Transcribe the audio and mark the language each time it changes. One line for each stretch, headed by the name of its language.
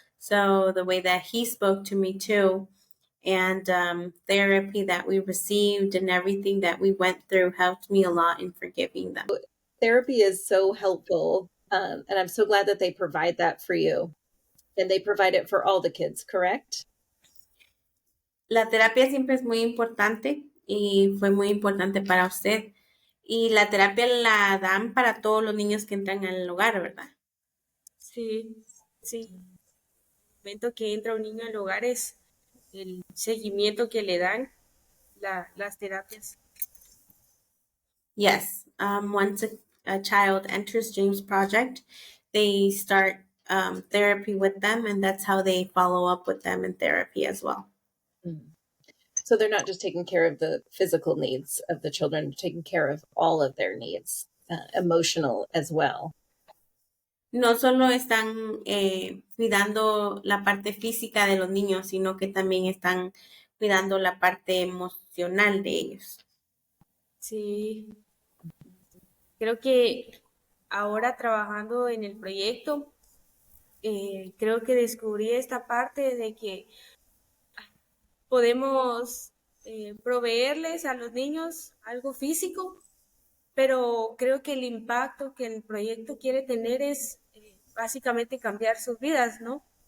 English: So the way that he spoke to me too, and therapy that we received and everything that we went through helped me a lot in forgiving them. Therapy is so helpful, and I'm so glad that they provide that for you. And they provide it for all the kids, correct?
Spanish: La terapia siempre es muy importante y fue muy importante para usted. Y la terapia la dan para todos los niños que entran al hogar, ¿verdad? Sí, sí. El momento que entra un niño al hogar es el seguimiento que le dan las terapias.
English: Yes. a child enters James Project, they start therapy with them, and that's how they follow up with them in therapy as well. So they're not just taking care of the physical needs of the children, taking care of all of their needs, emotional as well.
Spanish: No solo están cuidando la parte física de los niños, sino que también están cuidando la parte emocional de ellos. Sí, creo que ahora trabajando en el proyecto, creo que descubrí esta parte de que podemos proveerles a los niños algo físico, pero creo que el impacto que el proyecto quiere tener es básicamente cambiar sus vidas, ¿no?